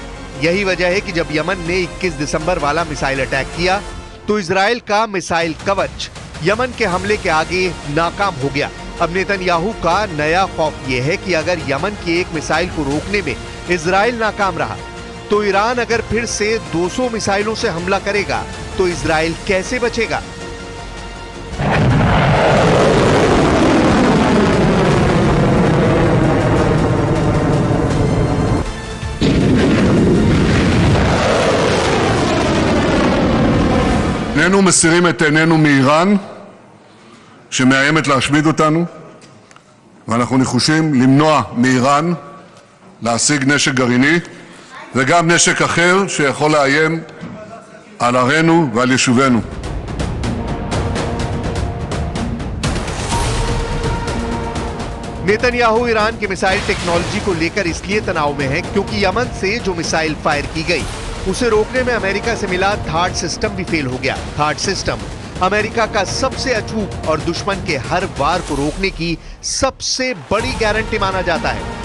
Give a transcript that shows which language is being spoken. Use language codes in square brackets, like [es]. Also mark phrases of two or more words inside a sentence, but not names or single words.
[hi] यही वजह है कि जब यमन ने 21 दिसंबर वाला [en] missile attack [hi] किया तो इजराइल का मिसाइल कवच यमन के हमले के आगे नाकाम हो गया। अब नेतन्याहू का नया खौफ यह है कि अगर यमन की एक मिसाइल को रोकने में इजराइल नाकाम रहा तो ईरान अगर फिर से 200 मिसाइलों से हमला करेगा तो इजराइल कैसे बचेगा। [he] איננו מסירים את עינינו מאיראן שמאיימת להשמיד אותנו, ואנחנו נחושים למנוע מאיראן להשיג נשק גרעיני וגם נשק אחר שיכול לאיים על ערינו ועל יישובינו. [hi] नेतन्याहू ईरान की [en] missile technology [hi] को लेकर इसलिए तनाव में है क्योंकि यमन से जो मिसाइल फायर की गई उसे रोकने में अमेरिका से मिला थार्ड सिस्टम भी फेल हो गया। थार्ड सिस्टम अमेरिका का सबसे अचूक और दुश्मन के हर वार को रोकने की सबसे बड़ी गारंटी माना जाता है।